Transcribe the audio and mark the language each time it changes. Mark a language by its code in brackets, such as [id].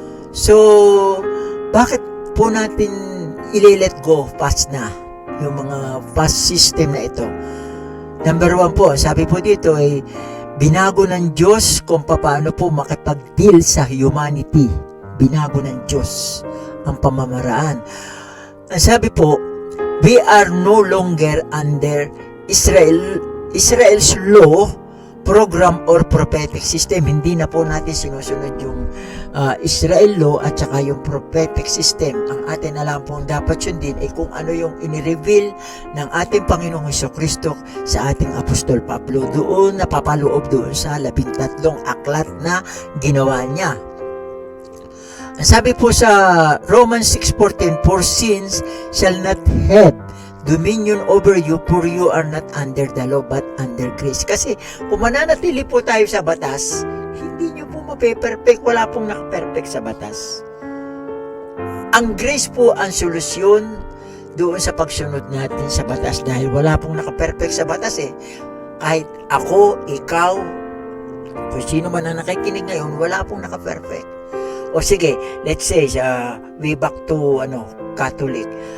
[tl] So, bakit po natin i-let go fast na yung mga fast system na ito? Number 1 po, sabi po dito ay binago ng Diyos kung paano po makipag-deal sa humanity. Binago ng Diyos ang pamamaraan. Ang sabi po, [en] we are no longer under Israel's law, program, or prophetic system. [tl] Hindi na po natin sinusunod yung Israel law at saka yung prophetic system. Ang atin alam pong dapat sundin ay kung ano yung inireveal ng ating Panginoong Jesucristo sa ating Apostol Pablo. Doon napapaloob doon sa 13 aklat na ginawa niya. Sabi po sa [en] Romans 6:14, for sins shall not have dominion over you, for you are not under the law but under grace. [tl] Kasi kung mananatili po tayo sa batas, hindi nyo po mape-perfect. Wala pong naka-perfect sa batas. Ang grace po ang solusyon doon sa pagsunod natin sa batas dahil wala pong naka-perfect sa batas eh. Kahit ako, ikaw, kung sino man ang nakikinig ngayon, wala pong naka-perfect. O sige, [en] let's say, way back to Catholic.